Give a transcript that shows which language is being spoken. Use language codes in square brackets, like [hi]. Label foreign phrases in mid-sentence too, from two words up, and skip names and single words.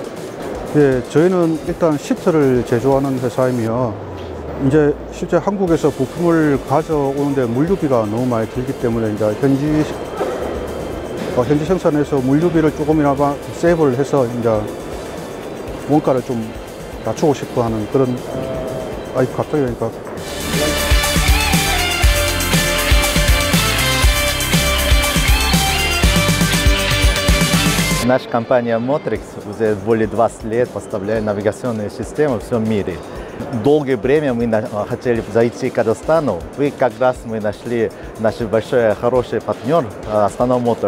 [ko] 저희는 일단 시트를 제조하는 회사이며, 이제 실제 한국에서 부품을 가져오는데 물류비가 너무 많이 들기 때문에 이제 현지 생산에서 물류비를 조금이나마 세이브를 해서 이제 원가를 좀 낮추고 싶어 하는 그런, 갑자기 그러니까. [ru] Наша компания Motrix уже более 20 лет поставляет навигационные системы во всем мире. Долгое время мы хотели зайти к Казахстану, и как раз мы нашли наш большой хороший партнер Astana Motors.